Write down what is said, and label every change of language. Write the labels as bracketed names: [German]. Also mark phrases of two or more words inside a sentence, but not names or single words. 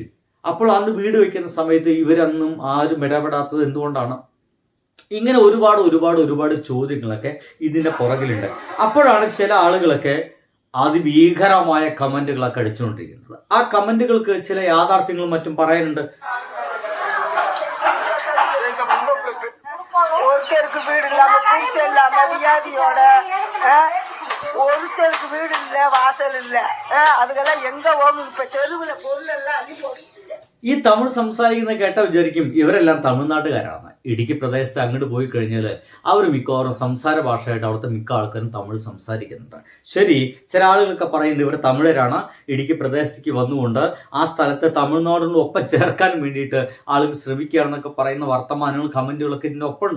[Malayalam] അപ്പോൾ അന്ന് വീട് വെക്കുന്ന സമയത്ത് ഇവരൊന്നും ആരും ഇടപെടാത്തത് എന്തുകൊണ്ടാണ്? ഇങ്ങനെ ഒരുപാട് ചോദ്യങ്ങളൊക്കെ ഇതിന്റെ പുറകിലുണ്ട്. അപ്പോഴാണ് ചില ആളുകളൊക്കെ അതിഭീകരമായ കമന്റുകളൊക്കെ അടിച്ചുകൊണ്ടിരിക്കുന്നത്. ആ കമന്റുകൾക്ക് ചില യാഥാർത്ഥ്യങ്ങളും മറ്റും പറയാനുണ്ട്. [Tamil] ஒருத்தருக்கு வீடு இல்ல, வாசல் இல்ல, அதுக்கெல்லாம் எங்க போகும்? இப்ப தெருவுல பொருள் எல்லாம் அள்ளி போட்டு [Malayalam] ഈ തമിഴ് സംസാരിക്കുന്ന കേട്ടാൽ വിചാരിക്കും ഇവരെല്ലാം തമിഴ്നാട്ടുകാരാണ്. ഇടുക്കി പ്രദേശത്ത് അങ്ങോട്ട് പോയി കഴിഞ്ഞാൽ അവർ മിക്കവാറും സംസാര ഭാഷയായിട്ട് അവിടുത്തെ മിക്ക ആൾക്കാരും തമിഴ് സംസാരിക്കുന്നുണ്ട്. ശരി, ചില ആളുകളൊക്കെ പറയുന്നുണ്ട് ഇവർ തമിഴരാണ്, ഇടുക്കി പ്രദേശത്തേക്ക് വന്നുകൊണ്ട് ആ സ്ഥലത്തെ തമിഴ്നാടിനും ഒപ്പം ചേർക്കാൻ വേണ്ടിയിട്ട് ആളുകൾ ശ്രമിക്കുകയാണെന്നൊക്കെ പറയുന്ന വർത്തമാനങ്ങളും കമന്റുകളൊക്കെ ഇതിൻ്റെ ഒപ്പമുണ്ട്.